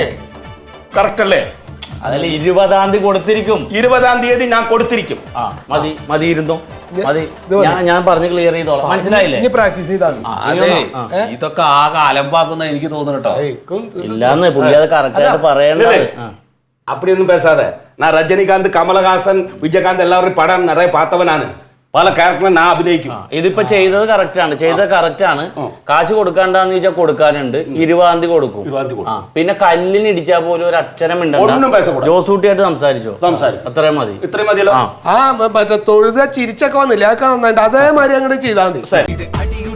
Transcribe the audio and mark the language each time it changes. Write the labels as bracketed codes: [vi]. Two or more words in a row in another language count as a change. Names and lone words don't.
[ml] കറക്റ്റ് അല്ലേ? അതല്ല, 20-ാം തീയതി കൊടുത്തിരിക്കും. 20-ാം തീയതി ഞാൻ കൊടുത്തിരിക്കും. മതി ഇരുന്നോ, മതി. ഞാൻ പറഞ്ഞ് ക്ലിയർ ചെയ്തോളാം. മനസ്സിലായില്ലേ? പ്രാക്ടീസ് ചെയ്താൽ ഇതൊക്കെ ആകെ അലമ്പാക്കുന്ന എനിക്ക് തോന്നുന്നു കേട്ടോ. ഇല്ലാന്ന് പുള്ളി അത് കറക്റ്റ് ആയിട്ട് പറയണ്ടേ. [ta] அப்படிയൊന്നും பேசாத. நான் ரஜினிகாந்த், கமலஹாசன், விஜயகாந்த் எல்லாரும் படம் நிறைய பார்த்தவனானு. [ml] പല ക്യാരക്ടറും ഞാൻ അഭിനയിക്കും. ഇതിപ്പോ ചെയ്തത് കറക്റ്റ് ആണ്. കാശ് കൊടുക്കാണ്ടെന്ന് ചോദിച്ചാൽ കൊടുക്കാനുണ്ട്. 20-ാം തീയതി കൊടുക്കും. പിന്നെ കല്ലിന് ഇടിച്ചാൽ പോലും ഒരു അക്ഷരം ഉണ്ടല്ലോ. ജോസൂട്ടിയായിട്ട് സംസാരിച്ചോ? അത്രയും മതി. ഇത്രയും മതിയല്ലോ. തൊഴുത ചിരിച്ചൊക്കെ വന്നില്ല, അതൊക്കെ നന്നായിട്ട് അതേമാതിരി അങ്ങോട്ട് ചെയ്താൽ മതി.